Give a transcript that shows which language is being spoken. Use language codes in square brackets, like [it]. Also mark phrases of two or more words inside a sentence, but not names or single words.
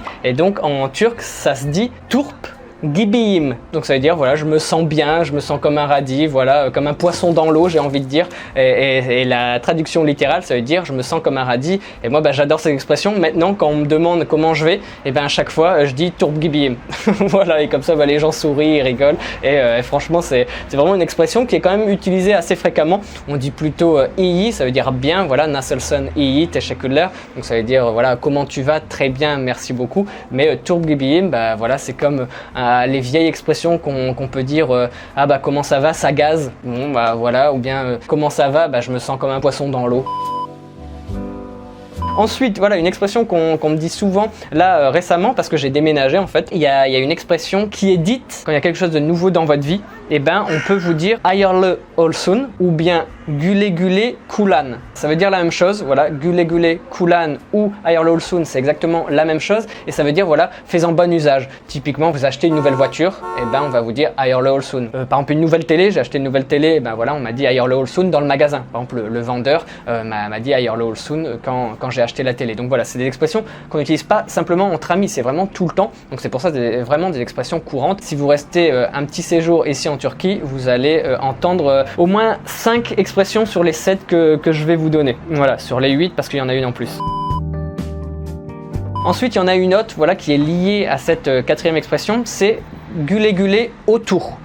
[fr] Et donc en turc ça se dit [tr] turp gibiyim, [fr] donc ça veut dire voilà je me sens bien, je me sens comme un radis, voilà comme un poisson dans l'eau j'ai envie de dire, et la traduction littérale ça veut dire je me sens comme un radis. Et moi j'adore cette expression. Maintenant quand on me demande comment je vais, et à chaque fois je dis [tr] turp gibiyim. [fr] Voilà, et comme ça les gens sourient, ils rigolent, et franchement c'est vraiment une expression qui est quand même utilisée assez fréquemment. On dit plutôt iyi, ça veut dire bien, voilà, [tr] nasılsın iyi, teşekkürler, [fr] donc ça veut dire voilà comment tu vas, très bien, merci beaucoup. Mais [tr] turp gibiyim, [fr] voilà c'est comme les vieilles expressions qu'on peut dire comment ça va, ça gaze, bon voilà, ou bien comment ça va, je me sens comme un poisson dans l'eau. Ensuite, voilà une expression qu'on me dit souvent là récemment, parce que j'ai déménagé en fait. Il y a une expression qui est dite quand il y a quelque chose de nouveau dans votre vie. On peut vous dire [tr] hayırlı olsun [fr] ou bien [tr] güle güle kullan. [fr] Ça veut dire la même chose, voilà, [tr] güle güle kullan ou hayırlı olsun, [fr] c'est exactement la même chose, et ça veut dire voilà, fais-en bon usage. Typiquement, vous achetez une nouvelle voiture, on va vous dire [tr] hayırlı olsun. [fr] Par exemple, une nouvelle télé, j'ai acheté une nouvelle télé, voilà, on m'a dit [tr] hayırlı olsun [fr] dans le magasin. Par exemple, le vendeur m'a dit [tr] hayırlı olsun [fr] quand j'ai acheté la télé. Donc voilà, c'est des expressions qu'on n'utilise pas simplement entre amis, c'est vraiment tout le temps. Donc c'est pour ça c'est vraiment des expressions courantes. Si vous restez un petit séjour ici en Turquie, vous allez entendre au moins 5 expressions sur les 7 que je vais vous donner. Voilà, sur les 8 parce qu'il y en a une en plus. Ensuite, il y en a une autre voilà, qui est liée à cette quatrième expression, c'est [tr] güle güle [fr] autour.